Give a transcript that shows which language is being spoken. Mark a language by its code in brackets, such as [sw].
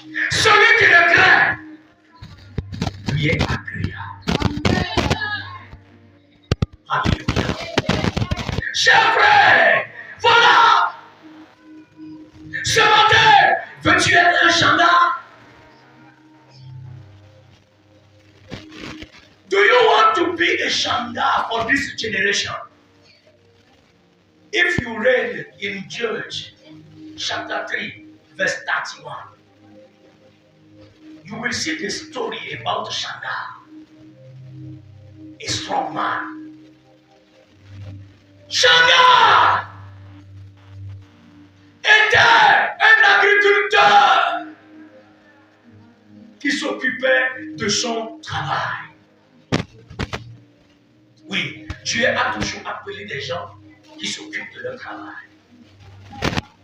[fr] Celui qui le craint, lui est agréable. Alléluia. Chers frères, voilà. Ce matin, veux-tu être un Shamgar? [en] Do you want to be a Shamgar for this generation? If you read in Judges chapter 3, verse 31, you will see the story about Shamgar, a strong man. [fr] Shamgar était un agriculteur qui s'occupait de son travail. Oui, Dieu a toujours appelé des gens qui s'occupent de leur travail.